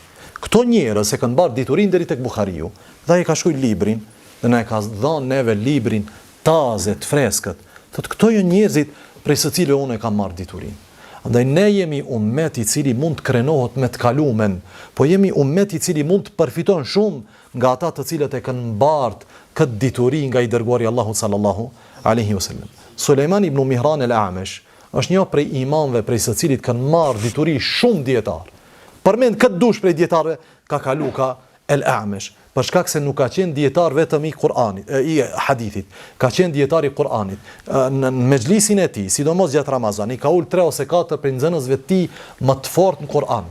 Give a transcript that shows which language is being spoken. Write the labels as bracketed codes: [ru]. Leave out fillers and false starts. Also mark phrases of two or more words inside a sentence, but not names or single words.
[sq] Këto njerëz e kanë bërë diturin deri tek Buhariu, dhe ai ka shkruar librin, dhe na e ka dhënë neve librin taze të freskët. Thotë këto janë njerëzit prej së cilëve unë e kam marrë diturin. Andaj ne jemi ummet i cili mund të krenohet me të kalumen, po jemi ummet i cili mund të përfiton shumë nga ata të cilët e kanë mbartë këtë dituri nga i dërguari Allahu [ar] صلى الله عليه وسلم. [sq] Sulejman ibn Mihran al-A'mash është një prej imamëve prej së cilit kanë marrë dituri shumë dietar. Përmend këtë dush prej dietarëve ka kalu ka al-A'mash, për shkak se nuk ka qenë dietar vetëm i Kur'anit, i hadithit, ka qenë dietar i Kur'anit. Në mexhlisin e tij, sidomos gjatë Ramazanit, ka ul 3 ose 4 prej nxënësve të tij më të fortë në Kur'an.